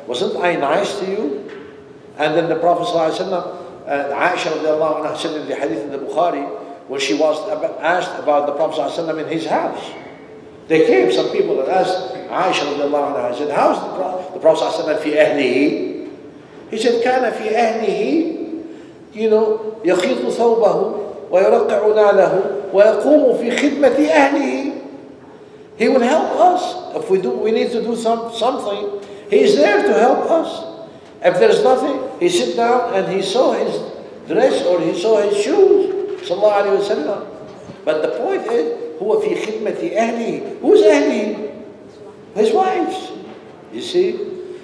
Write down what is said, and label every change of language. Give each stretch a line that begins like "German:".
English: Wasn't I nice to you? And then the Prophet ﷺ, Aisha radiallahu anha said in the hadith in the Bukhari, when she was asked about the Prophet ﷺ in his house. They came, some people that asked Aisha radiallahu anha, said, how's the Prophet ﷺ
Arabic: fi ahlihi?
English: He said,
Arabic: kana fi ahlihi, يخيط ثوبه ويرقع نعله ويقوم في خدمة أهله.
English: He will help us. If we need to do something, he is there to help us. If there's nothing, he sit down and he sew dress or he saw his shoes. Sallallahu alayhi wa sallam. But the point is,
Arabic: هو في خدمة أهله.
English: Who's أهله? His wives. You see?